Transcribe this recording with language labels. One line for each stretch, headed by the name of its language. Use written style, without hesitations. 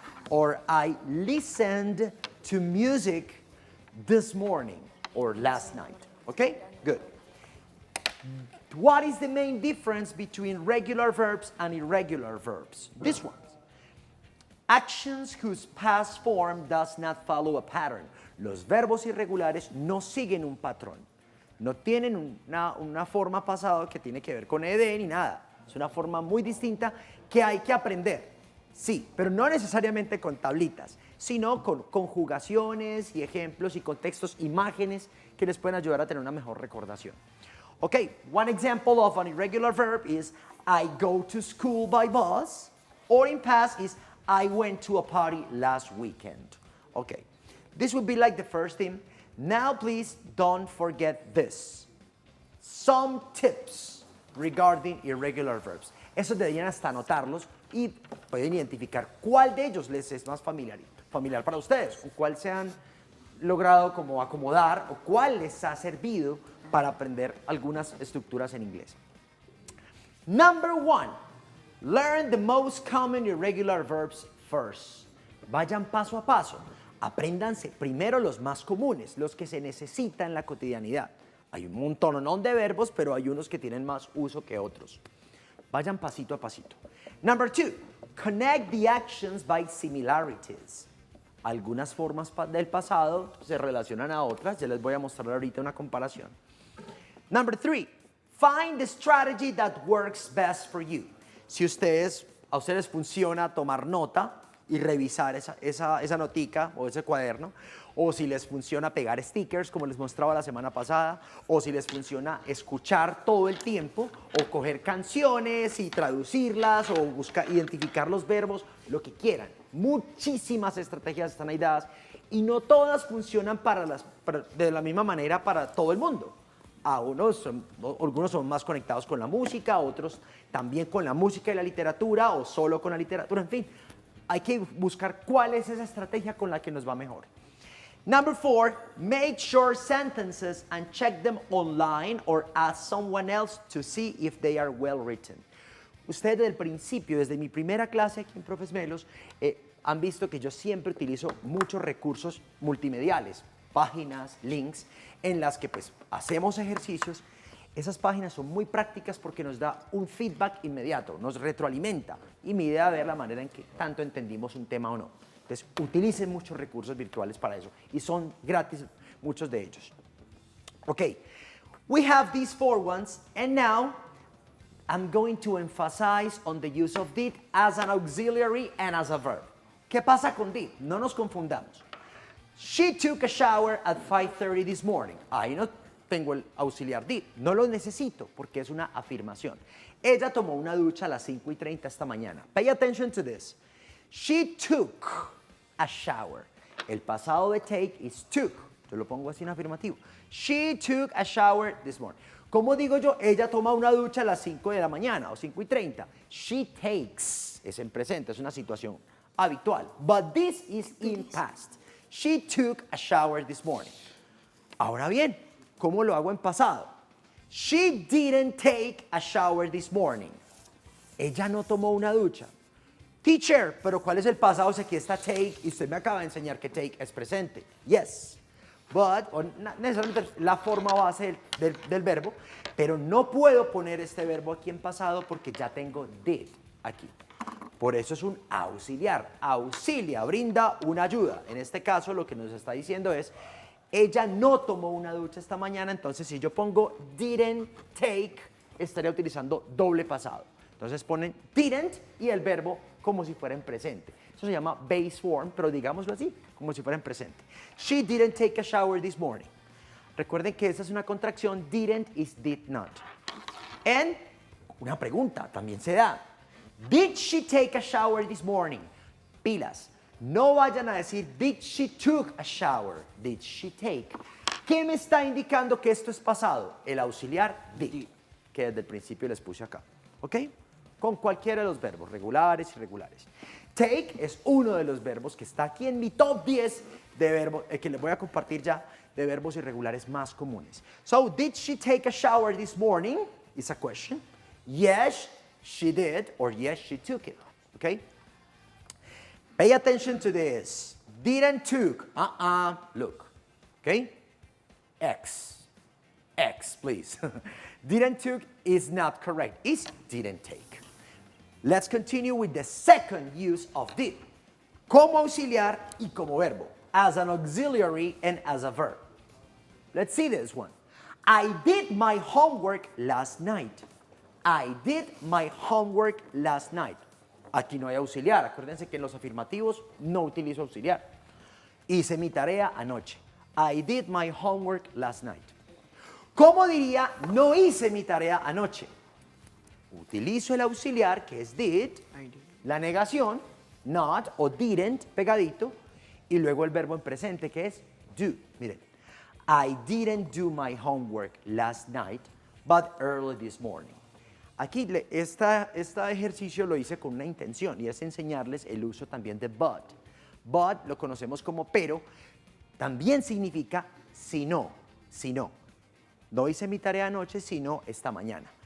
English: Or I listened to music this morning or last night. Okay? Good. What is the main difference between regular verbs and irregular verbs? This one. Actions whose past form does not follow a pattern.
Spanish: Los verbos irregulares no siguen un patrón. No tienen una forma pasada que tiene que ver con ed ni nada. Es una forma muy distinta que hay que aprender. Sí, pero no necesariamente con tablitas, sino con conjugaciones y ejemplos y contextos, imágenes que les pueden ayudar a tener una mejor recordación.
English: Okay, one example of an irregular verb is I go to school by bus, or in past is I went to a party last weekend. Okay, this would be like the first thing. Now please don't forget this. Some tips regarding irregular verbs.
Spanish: Eso deberían hasta anotarlos y pueden identificar cuál de ellos les es más familiar para ustedes, o cuál se han logrado como acomodar, o cuál les ha servido para aprender algunas estructuras en inglés.
English: Number 1, learn the most common irregular verbs first.
Spanish: Vayan paso a paso. Apréndanse primero los más comunes, los que se necesitan en la cotidianidad. Hay un montón de verbos, pero hay unos que tienen más uso que otros. Vayan pasito a pasito.
English: Number 2, connect the actions by similarities.
Spanish: Algunas formas del pasado se relacionan a otras. Ya les voy a mostrar ahorita una comparación.
English: Number 3, find the strategy that works best for you.
Spanish: Si a ustedes funciona tomar nota y revisar esa notica o ese cuaderno, o si les funciona pegar stickers, como les mostraba la semana pasada, o si les funciona escuchar todo el tiempo, o coger canciones y traducirlas, o identificar los verbos, lo que quieran. Muchísimas estrategias están ahí dadas, y no todas funcionan de la misma manera para todo el mundo. Algunos son más conectados con la música, otros también con la música y la literatura, o solo con la literatura, en fin. Hay que buscar cuál es esa estrategia con la que nos va mejor.
English: Number 4, make short sentences and check them online or ask someone else to see if they are well written.
Spanish: Ustedes desde el principio, desde mi primera clase aquí en Profes Melos, han visto que yo siempre utilizo muchos recursos multimediales, páginas, links, en las que pues hacemos ejercicios. Esas páginas son muy prácticas porque nos da un feedback inmediato, nos retroalimenta y mi idea es ver la manera en que tanto entendimos un tema o no. Entonces, utilicen muchos recursos virtuales para eso y son gratis muchos de ellos.
English: Okay, we have these 4 ones and now I'm going to emphasize on the use of did as an auxiliary and as a verb.
Spanish: ¿Qué pasa con did? No nos confundamos.
English: She took a shower at 5:30 this morning.
Spanish: Ahí no tengo el auxiliar did. No lo necesito porque es una afirmación. Ella tomó una ducha a las 5:30 esta mañana.
English: Pay attention to this. She took a shower.
Spanish: El pasado de take
English: is took.
Spanish: Yo lo pongo así en afirmativo.
English: She took a shower this morning.
Spanish: ¿Cómo digo yo? Ella toma una ducha a las 5 de la mañana o 5:30.
English: She takes.
Spanish: Es en presente, es una situación habitual.
English: But this is in past. She took a shower this morning.
Spanish: Ahora bien, ¿cómo lo hago en pasado?
English: She didn't take a shower this morning.
Spanish: Ella no tomó una ducha. Teacher, pero ¿cuál es el pasado si aquí está take y usted me acaba de enseñar que take es presente?
English: Yes, but,
Spanish: necesariamente la forma base del verbo, pero no puedo poner este verbo aquí en pasado porque ya tengo did aquí. Por eso es un auxiliar. Auxilia, brinda una ayuda. En este caso lo que nos está diciendo es, ella no tomó una ducha esta mañana, entonces si yo pongo didn't take, estaría utilizando doble pasado. Entonces ponen didn't y el verbo como si fuera en presente. Eso se llama base form, pero digámoslo así, como si fuera en presente.
English: She didn't take a shower this morning.
Spanish: Recuerden que esa es una contracción,
English: didn't is did not.
Spanish: And una pregunta también se da.
English: Did she take a shower this morning? Pilas.
Spanish: No vayan a decir,
English: did she took a shower? Did she take?
Spanish: ¿Qué me está indicando que esto es pasado? El auxiliar did, que desde el principio les puse acá. ¿Ok? Con cualquiera de los verbos, regulares y irregulares. Take es uno de los verbos que está aquí en mi top 10 de verbos, que les voy a compartir ya, de verbos irregulares más comunes.
English: So, did she take a shower this morning? Is a question. Yes, she did, or yes, she took it. Okay? Pay attention to this. Didn't took. Look. Okay? X, please. Didn't took is not correct. It's didn't take. Let's continue with the second use of did.
Spanish: Como auxiliar y como verbo.
English: As an auxiliary and as a verb. Let's see this one. I did my homework last night. I did my homework last night.
Spanish: Aquí no hay auxiliar. Acuérdense que en los afirmativos no utilizo auxiliar. Hice mi tarea anoche.
English: I did my homework last night.
Spanish: ¿Cómo diría no hice mi tarea anoche? Utilizo el auxiliar que es did, la negación, not o didn't, pegadito, y luego el verbo en presente que es do.
English: Miren, I didn't do my homework last night, but early this morning.
Spanish: Aquí este ejercicio lo hice con una intención y es enseñarles el uso también de but. But lo conocemos como pero, también significa si no, si no. No hice mi tarea anoche, sino esta mañana.